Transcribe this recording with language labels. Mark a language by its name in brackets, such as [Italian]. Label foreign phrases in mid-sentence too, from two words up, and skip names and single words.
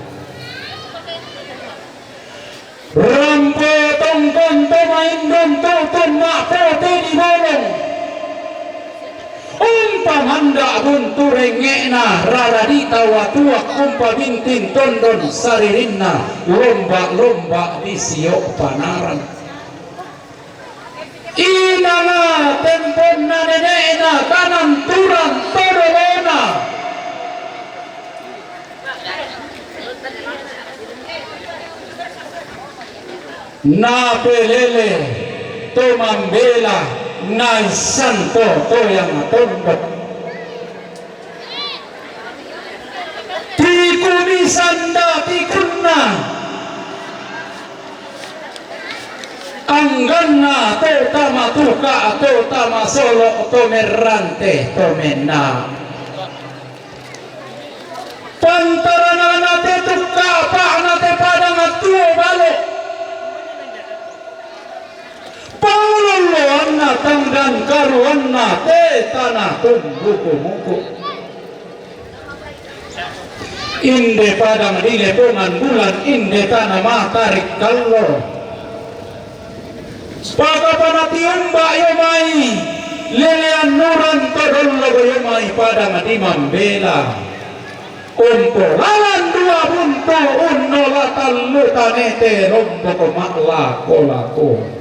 [Toraja-Sa'dan] rampo tongkong tomaindon tutun makpote di bolong umpamanda buntu rengekna radadita watuak umpa bintin tondon saririnna lomba-lomba di siok panaran inana temponna nenekna kanan turan todolona na pelele to mambela na santo to yang tondok tikuni sanda tikuna angganna to tama tuka to tama solo to merante to menna pantarana te tuka pa na te padang atuo balo Pauloloanna tangdan karuanna te tanah tumbuku-muku inde padang dile pongan bulan inde tanah matarik kallo pada panati umba yomai lelean nuran todollo yomai padang di mambela umpo lalan dua buntu unno latallu tanete romboko makla kolako